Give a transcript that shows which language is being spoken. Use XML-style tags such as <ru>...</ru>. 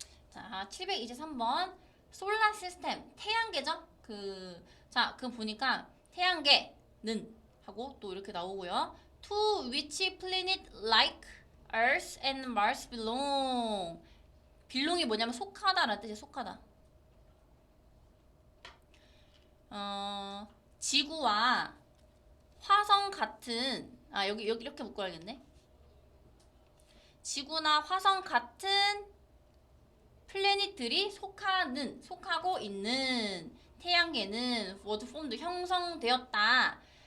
<ko>자, 723번 솔라 시스템 태양계죠? 자, 그 보니까 태양계는 하고 또 이렇게 나오고요.</ko> <en>To which planet like Earth and Mars belong?</en> <ko>belong이 뭐냐면 속하다라는 뜻이에요. 속하다. 지구와 화성 같은 여기 이렇게 묶어야겠네. 지구나 화성 같은 플래닛들이 속하고 있는 태양계는 워드 폼도 형성되었다.</ko>